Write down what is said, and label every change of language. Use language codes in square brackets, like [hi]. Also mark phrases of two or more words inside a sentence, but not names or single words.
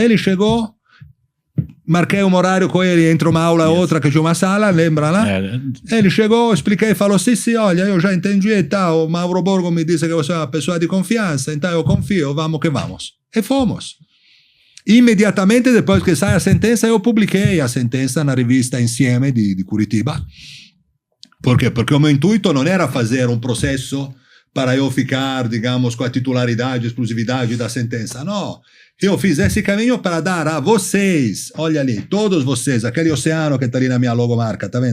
[pt] Ele chegou, marquei um horário com ele entre uma aula e outra, que tinha uma sala, lembra lá? Ele chegou, expliquei, falou, sì, olha, eu já entendi e tal, o Mauro Borgo me disse que você é uma pessoa de confiança, então eu confio, vamos que vamos. E fomos. Immediatamente depois que sai a sentença, eu publiquei a sentença na rivista Insieme di Curitiba. Por quê? Porque o meu intuito não era fazer um processo para eu ficar, digamos, com a titularidade, exclusividade da sentença. Não. Eu fiz esse caminho para dar a vocês, olha ali, todos vocês, aquele oceano que está ali na minha logomarca, tá vendo?